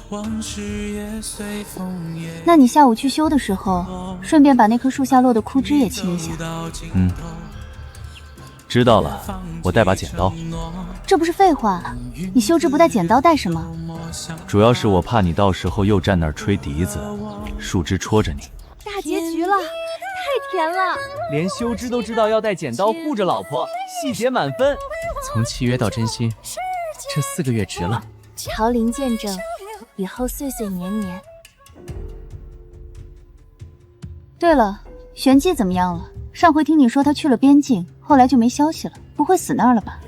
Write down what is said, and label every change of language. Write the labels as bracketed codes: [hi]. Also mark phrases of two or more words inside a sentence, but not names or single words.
[zh] 那你下午去修的時候，順便把那棵樹下落的枯枝也清一下。知道了，我帶把剪刀。這不是廢話，你修枝不帶剪刀帶什麼？主要是我怕你到時候又站那兒吹笛子，樹枝戳着你。大結局了，太甜了。連修枝都知道要帶剪刀護着老婆，細節滿分。從契約到真心，這4個月值了。桃林見證，以後歲歲年年。對了，玄機怎麼樣了？上回聽你說他去了邊境，後來就沒消息了，不會死那兒了吧？